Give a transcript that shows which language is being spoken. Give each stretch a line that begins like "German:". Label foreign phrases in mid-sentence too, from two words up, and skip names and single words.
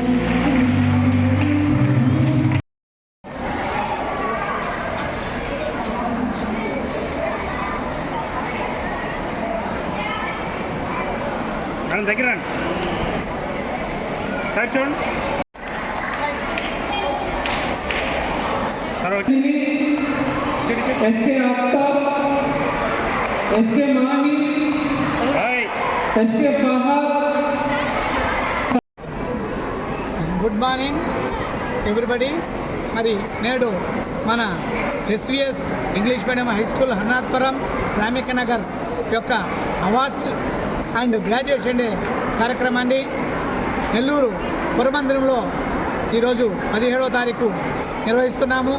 Telugu: దగ్గర చూడండి एसके आफ्ताब एसके माही एसके बहार.
English: good morning everybody.
Telugu: మరి నేడు మన ఎస్విఎస్ ఇంగ్లీష్ మీడియం హై స్కూల్ హర్నాథ్పురం శ్రామిక నగర్ యొక్క
English: awards and graduation day
Telugu: కార్యక్రమాన్ని నెల్లూరు పురమందిరంలో ఈరోజు 17వ తారీఖు నిర్వహిస్తున్నాము.